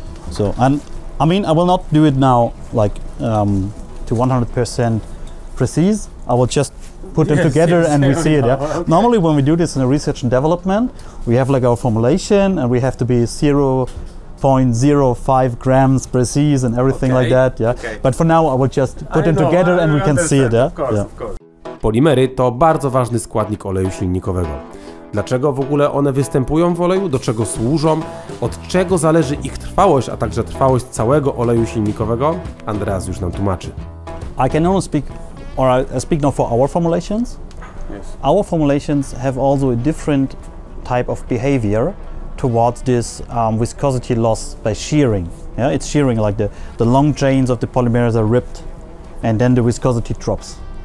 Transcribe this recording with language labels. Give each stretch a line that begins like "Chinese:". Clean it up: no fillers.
English: So, and I mean, I will not do it now like to 100% precise. I will just put them together and we see it. Yeah? Okay. Normally when we do this in a research and development, we have like our formulation and we have to be 0.05 grams precise and everything like that. Yeah. Okay. But for now I will just put them together and we can see it. Yeah? Of course, Yeah. of course.
Polish: Polimery to bardzo ważny składnik oleju silnikowego. Dlaczego w ogóle one występują w oleju, do czego służą, od czego zależy ich trwałość, a także trwałość całego oleju silnikowego, Andreas już nam tłumaczy.
English: I can only speak, or I speak now for our formulations. Yes. Our formulations have also a different type of behavior towards this viscosity loss by shearing. Yeah, it's shearing, like the long chains of the polymers are ripped and then the viscosity drops.